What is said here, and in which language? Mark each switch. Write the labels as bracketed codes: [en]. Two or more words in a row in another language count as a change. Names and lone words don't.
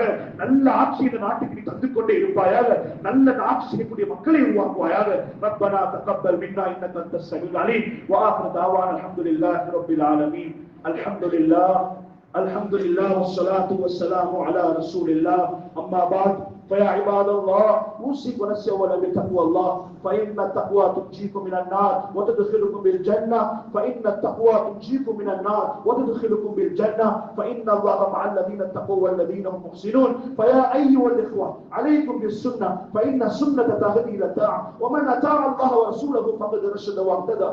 [ta] நல்ல ஆட்சி இந்த நாட்டுக்கு நீ தந்து கொண்டே இருப்பாயாக. நல்ல ஆட்சி செய்யக்கூடிய மக்களை உருவாக்குவாயாக. [ar] ربنا تقبل منا إنك أنت السميع العليم. وآخر دعوانا الحمد لله رب العالمين. الحمد لله الحمد لله والصلاة والسلام على رسول الله. أما بعد. فيا عباد الله اوصيكم ونفسي اولا بتقوى الله، فان التقوى تنجيكم من النار وتدخلكم بالجنه، فان التقوى تنجيكم من النار وتدخلكم بالجنه، فان الله مع الذين اتقوا والذين هم محسنون. فيا ايها الاخوه عليكم بالسنه، فان السنه تهدي الى الطاعه، ومن اطاع الله ورسوله فقد رشد واهتدى.